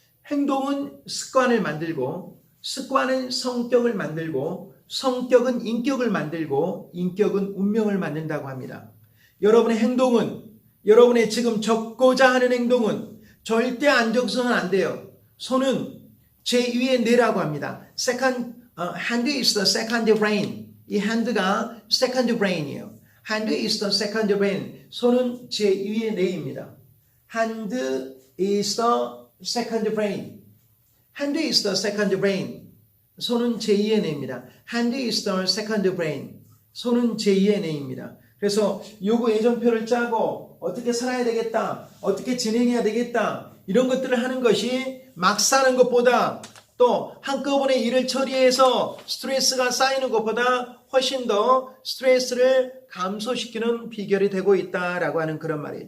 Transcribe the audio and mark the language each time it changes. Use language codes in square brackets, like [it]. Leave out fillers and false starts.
[ko] 행동은 습관을 만들고 습관은 성격을 만들고 성격은 인격을 만들고 인격은 운명을 만든다고 합니다. 여러분의 행동은 여러분의 지금 적고자 하는 행동은 절대 안 적서는 안 돼요. 손은 제2의 뇌라고 합니다. [en] hand is the second brain. [ko] 이 hand가 [en] second brain [ko] 이에요. [en] hand is the second brain. [ko] 손은 제2의 뇌입니다. [en] hand is the second brain. hand is the second brain. [ko] 손은 제2의 뇌입니다. [en] hand is the second brain. [ko] 손은 제2의 뇌입니다. 그래서 요구 애정표를 짜고 어떻게 살아야 되겠다. 어떻게 진행해야 되겠다. 이런 것들을 하는 것이 막 사는 것보다 또 한꺼번에 일을 처리해서 스트레스가 쌓이는 것보다 훨씬 더 스트레스를 감소시키는 비결이 되고 있다라고 하는 그런 말이에요.